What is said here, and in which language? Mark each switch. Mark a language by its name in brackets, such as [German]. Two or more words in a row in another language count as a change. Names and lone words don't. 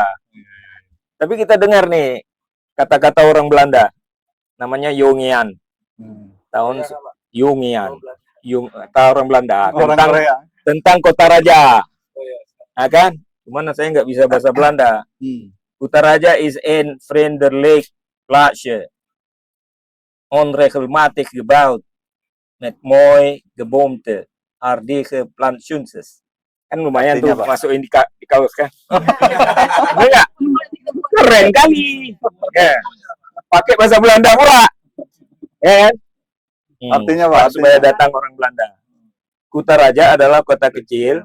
[Indonesian] Tapi kita dengar nih kata-kata orang Belanda, namanya Jungian. Tahun Jungian. Kata orang Belanda tentang kota raja. Nah, kan? Gimana saya nggak bisa bahasa Belanda. [Dutch] Kota raja is een vriendelijk plaatsje. Onregelmatig gebouwd. Met mooi geboomte. Aardige plantsoentjes. [Indonesian] Kan lumayan tuh masukin di kaos kan. Enggak? Keren kali. Ya. Pakai bahasa Belanda pula. Ya kan? Artinya Pak, supaya datang orang Belanda. Kutaraja adalah kota kecil.